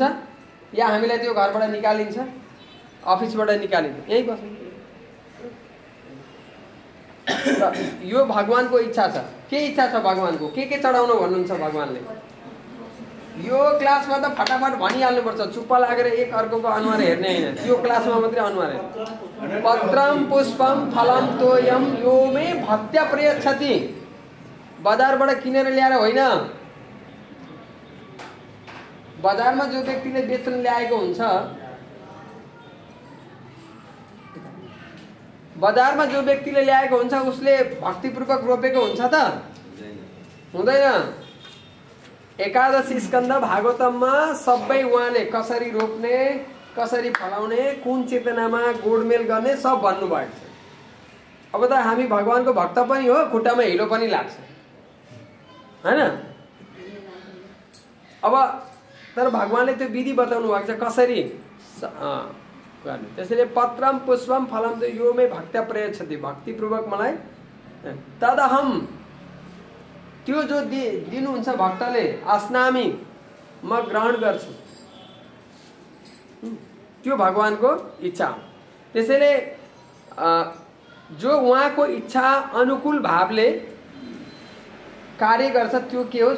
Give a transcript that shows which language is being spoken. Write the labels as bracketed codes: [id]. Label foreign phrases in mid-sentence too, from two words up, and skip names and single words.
[ne] या हामीलाई त्यो घरबाट निकालिन्छ, अफिसबाट निकालिन्छ, यही बस्नु। यो भगवानको इच्छा छ। के इच्छा छ भगवानको? के चढाउनु भन्नुहुन्छ भगवानले? यो क्लासमा त फटाफट भनिहाल्नुपर्छ, चुप्प लागेर एक अर्कोको अनुहार हेर्ने हैन। त्यो क्लासमा मात्रै अनुहार हेर्ने। [sa] पत्रम पुष्पम फलम तोयम यो मे भक्त्या प्रयच्छति। [ne] बजारबाट किनेर ल्याएर होइन, बजारमा जो व्यक्तिले बेच्न ल्याएको हुन्छ, बजारमा जो व्यक्तिले ल्याएको हुन्छ उसले भक्तिपूर्वक रोपेको हुन्छ त? हुँदैन। एकादशी स्कन्द भागवतममा सबै उहाँले कसरी रोप्ने, कसरी फलाउने, कुन चेतनामा गोडमेल गर्ने सब भन्नुभएको छ। अब त हामी भगवानको भक्त पनि हो, खुट्टामा हिलो पनि लाग्छ हैन? अब तर भगवानले त्यो विधि बताउनु भएको छ कसरी गर्ने। [sa] त्यसैले पत्रम पुष्पम फलम यो मे भक्त्या प्रयच्छति, [ne] भक्तिपूर्वक मलाई तदहम, त्यो जो दिनुहुन्छ भक्तले, अस्नामी, म ग्रहण गर्छु। त्यो भगवानको इच्छा हो। त्यसैले जो उहाँको इच्छा अनुकूल भावले कार्य गर्छ त्यो के हो?